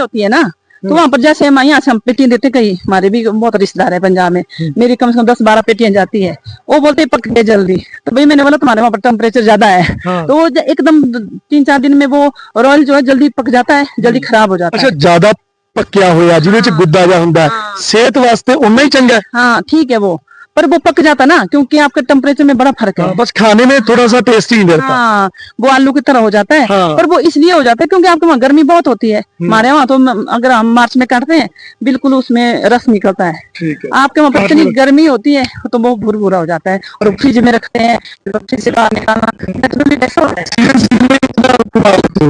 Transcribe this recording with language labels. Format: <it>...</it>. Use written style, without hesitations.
<hi>होती है ना, तो वहाँ पर जैसे हम यहाँ से हम पेटियां देते, कई हमारे भी बहुत रिश्तेदार है पंजाब में, मेरी कम से कम 10-12 पेटियां जाती है, वो बोलते पक गए जल्दी, तो भाई मैंने बोला तुम्हारे वहाँ पर टेम्परेचर ज्यादा है, तो वो एकदम 3-4 दिन में वो रॉयल जो है जल्दी पक जाता है, जल्दी खराब हो जाता है।</hi> <pa>अच्छा, ज्यादा पक्या होया ਜਿਹਦੇ ਚ ਗੁੱਦਾ ਜਿਹਾ ਹੁੰਦਾ ਸਿਹਤ ਵਾਸਤੇ ਉਨਾ ਹੀ ਚੰਗਾ है।</pa> <hi>हाँ ठीक है वो, पर वो पक जाता ना, क्योंकि आपके टेम्परेचर में बड़ा फर्क है, बस खाने में थोड़ा सा टेस्टी नहीं रहता। हाँ, वो आलू की तरह हो जाता है, पर वो इसलिए हो जाता है क्योंकि आपके वहाँ गर्मी बहुत होती है, हमारे वहाँ तो अगर हम मार्च में काटते हैं बिल्कुल उसमें रस निकलता है, आपके वहाँ पर इतनी गर्मी होती है तो वो भुरभुरा हो जाता है, और फ्रिज में रखते हैं, फ्रिज से बाहर निकालना</hi>